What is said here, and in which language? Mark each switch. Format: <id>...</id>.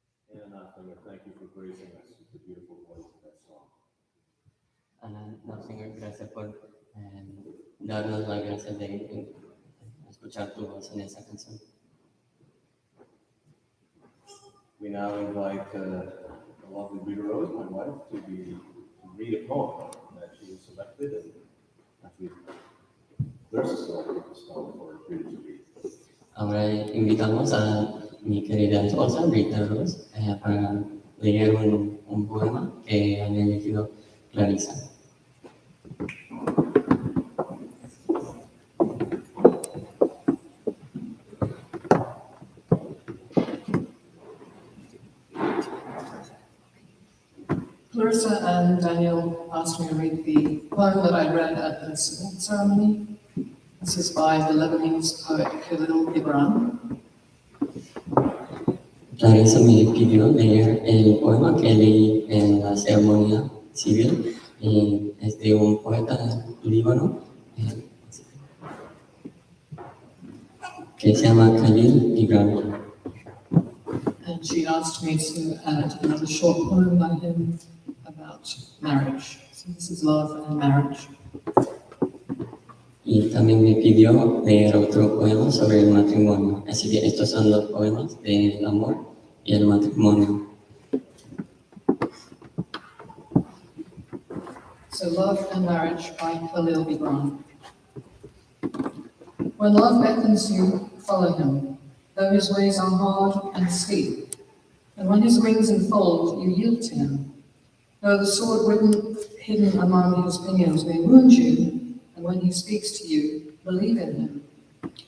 <en>And thank you for gracing us with the beautiful voice of that song.</en> <es>No, Señor, gracias por darnos la gracia de escuchar tu voz en esa canción.</es> <en>We now invite the lovely Rita Rose, my wife, to read a poem that she has selected, and actually Clarissa selected this poem for Rita to read.</en> <es>Ahora invitamos a mi querida esposa, Rita Rose, para leer un poema que había elegido Clarissa.</es> <en>Clarissa and Daniel asked me to read the poem that I read at the civil ceremony. This is by the Lebanese poet Khalil Gibran.</en> <es>Clarissa me pidió leer el poema que leí en la ceremonia civil y es de un poeta líbano que se llama Khalil Gibran.</es> <en>And she asked me to add another short poem by him about marriage. So this is love and marriage.</en> <es>Y también me pidió leer otro poema sobre el matrimonio. Así que estos son los poemas del amor y el matrimonio.</es> <en>So Love and Marriage by Khalil Gibran. When love beckons you, follow him, though his ways are hard and steep. And when his wings enfold, you yield to him. Though the sword hidden among his pinions may wound you, and when he speaks to you, believe in him.</en>